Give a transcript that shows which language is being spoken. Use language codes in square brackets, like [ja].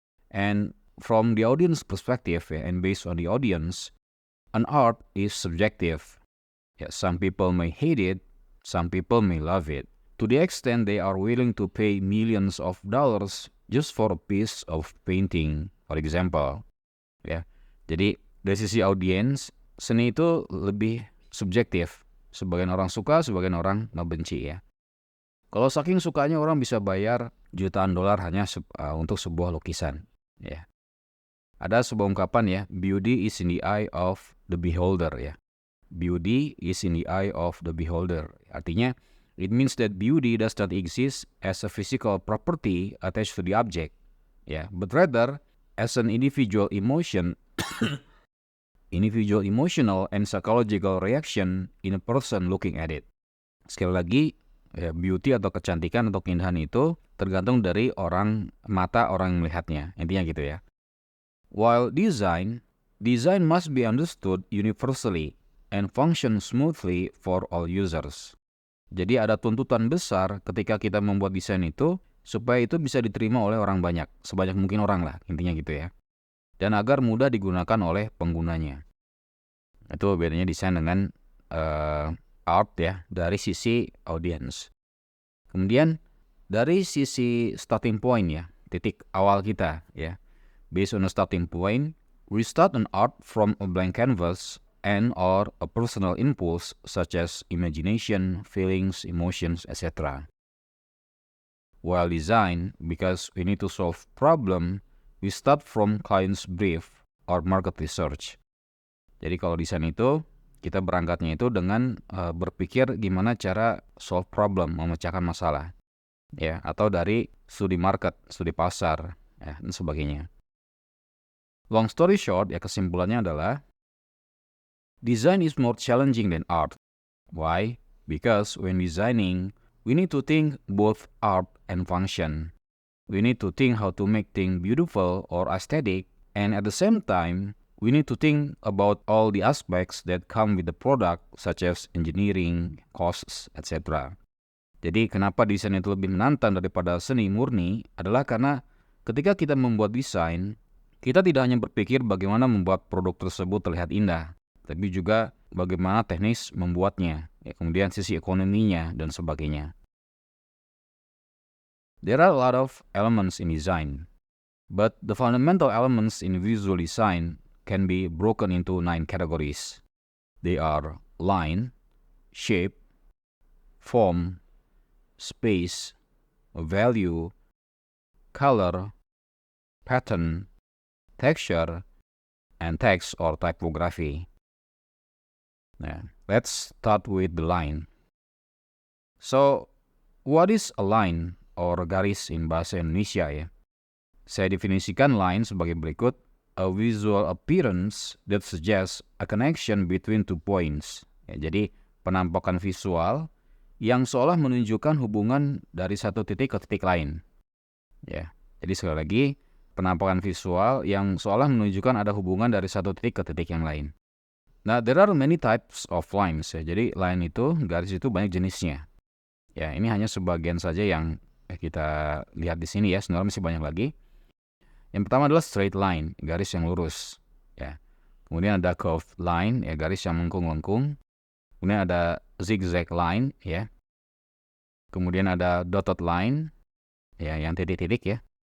[en] And from the audience perspective and based on the audience, an art is subjective. Some people may hate it, some people may love it. To the extent they are willing to pay millions of dollars just for a piece of painting, for example. [id] Ya, jadi dari sisi audiens, seni itu lebih subjektif. Sebagian orang suka, sebagian orang membenci ya. Kalau saking sukanya orang bisa bayar jutaan dolar hanya untuk sebuah lukisan. Ya. Ada sebuah ungkapan ya, [en] beauty is in the eye of the beholder [id] ya. [en] Beauty is in the eye of the beholder. Artinya, it means that beauty does not exist as a physical property attached to the object, ya, but rather as an individual emotion, individual emotional and psychological reaction in a person looking at it. [id] Sekali lagi, ya, beauty atau kecantikan atau keindahan itu tergantung dari mata orang yang melihatnya. Intinya gitu ya. [en] While design must be understood universally and function smoothly for all users. [id] Jadi ada tuntutan besar ketika kita membuat desain itu supaya itu bisa diterima oleh orang banyak, sebanyak mungkin orang lah, intinya gitu ya. Dan agar mudah digunakan oleh penggunanya. Itu bedanya desain dengan art ya, dari sisi audience. Kemudian dari sisi starting point ya, titik awal kita ya. [en] Based on a starting point, we start an art from a blank canvas and or a personal impulse such as imagination, feelings, emotions, etc. While design, because we need to solve problem, we start from client's brief or market research. [id] Jadi kalau desain itu, kita berangkatnya itu dengan berpikir gimana cara [en] solve problem, [id] memecahkan masalah. Ya, atau dari studi market, studi pasar, ya, dan sebagainya. [en] Long story short, [id] ya kesimpulannya adalah [en] design is more challenging than art. Why? Because when designing, we need to think both art and function. We need to think how to make things beautiful or aesthetic, and at the same time, we need to think about all the aspects that come with the product, such as engineering, costs, etc. [id] Jadi kenapa desain itu lebih menantang daripada seni murni adalah karena ketika kita membuat desain, kita tidak hanya berpikir bagaimana membuat produk tersebut terlihat indah, tapi juga bagaimana teknis membuatnya, kemudian sisi ekonominya, dan sebagainya. [en] There are a lot of elements in design, but the fundamental elements in visual design can be broken into 9 categories. They are line, shape, form, space, value, color, pattern, texture, and text or typography. Now, let's start with the line. So, what is a line or garis in bahasa Indonesia ya? [id] Saya definisikan line sebagai berikut: [en] a visual appearance that suggests a connection between 2 points. [id] Ya, jadi penampakan visual yang seolah menunjukkan hubungan dari satu titik ke titik lain. Ya, jadi sekali lagi, penampakan visual yang seolah menunjukkan ada hubungan dari satu titik ke titik yang lain. [en] Nah, there are many types of lines ya. [id] Jadi line itu, garis itu banyak jenisnya. Ya, ini hanya sebagian saja yang kita lihat di sini ya. Sebenarnya masih banyak lagi. Yang pertama adalah straight line, garis yang lurus. Ya. Kemudian ada curved line, ya, garis yang melengkung-lengkung. Kemudian ada zigzag line, ya. Kemudian ada dotted line, ya, yang titik-titik ya.